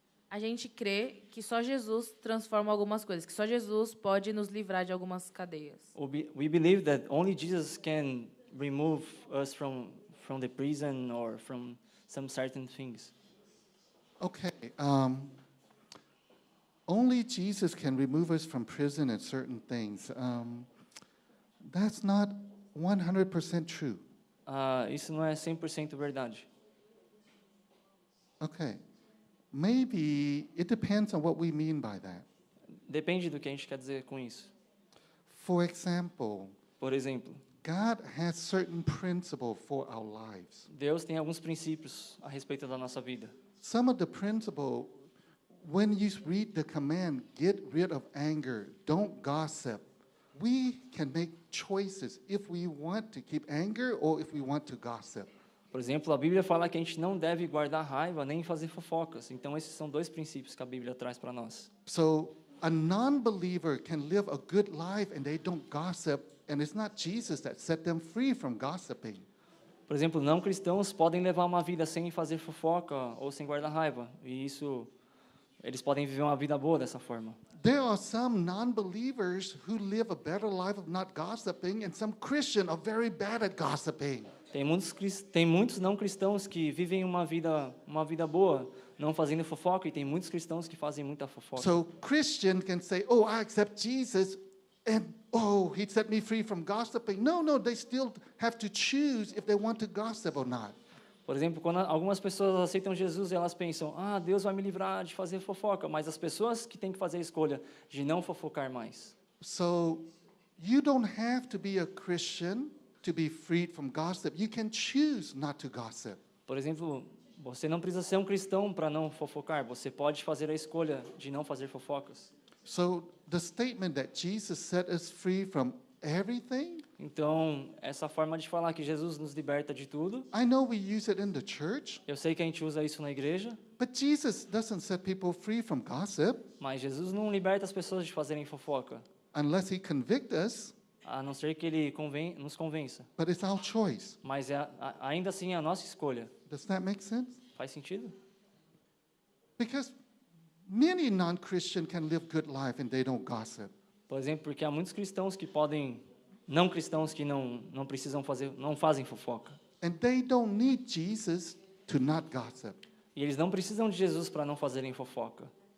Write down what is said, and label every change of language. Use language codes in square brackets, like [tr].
[pt] A gente crê que só Jesus transforma algumas coisas, que só Jesus pode nos livrar de algumas cadeias. [en] We believe that only Jesus can remove us from the prison or from some certain things. Okay. Only Jesus can remove us from prison and certain things. That's not 100% true. [pt] Isso não é 100% verdade. [en] Okay. Maybe it depends on what we mean by that. [pt] Depende do que a gente quer dizer com isso. [en] For example, [pt] Por exemplo, [en] God has certain principle for our lives. [pt] Deus tem alguns princípios a respeito da nossa vida. [en] Some of the principle, when you read the command, get rid of anger, don't gossip, we can make choices if we want to keep anger or if we want to gossip. [pt] Por exemplo, a Bíblia fala que a gente não deve guardar raiva nem fazer fofocas. Então, esses são dois princípios que a Bíblia traz para nós. [en] So a non-believer can live a good life and they don't gossip, and it's not Jesus that set them free from gossiping. [pt] Por exemplo, não cristãos podem levar uma vida sem fazer fofoca ou sem guardar raiva. E isso, eles podem viver uma vida boa dessa forma. [en] There are some non-believers who live a better life of not gossiping, and some Christians are very bad at gossiping. [pt] Tem muitos não cristãos que vivem uma vida boa, não fazendo fofoca, e tem muitos cristãos que fazem muita fofoca. [en] So Christian can say, "Oh, I accept Jesus, and oh, He set me free from gossiping." No, they still have to choose if they want to gossip or not. [pt] Por exemplo, quando algumas pessoas aceitam Jesus, elas pensam, Deus vai me livrar de fazer fofoca, mas as pessoas que têm que fazer a escolha de não fofocar mais. [en] So you don't have to be a Christian to be freed from gossip. You can choose not to gossip. [pt] Por exemplo, você não precisa ser um cristão para não fofocar, você pode fazer a escolha de não fazer fofocas. [en] So the statement that Jesus set us free from everything, [pt] Então, essa forma de falar que Jesus nos liberta de tudo, [en] I know we use it in the church, [pt] eu sei que a gente usa isso na igreja, [en] but Jesus doesn't set people free from gossip [pt] mas Jesus não liberta as pessoas de fazerem fofoca, [en] unless He convict us, [pt] a não ser que Ele nos convença. [en] but it's our choice. [pt] Mas ainda assim é a nossa escolha. [en] Does that make sense? [pt] Faz sentido? [en] Because many non-Christian can live good life and they don't gossip. [pt] Por exemplo, porque há muitos cristãos que não cristãos que não precisam não fazem fofoca. [en] And they don't need Jesus to not gossip. [pt] E eles não precisam de Jesus para não fazerem fofoca.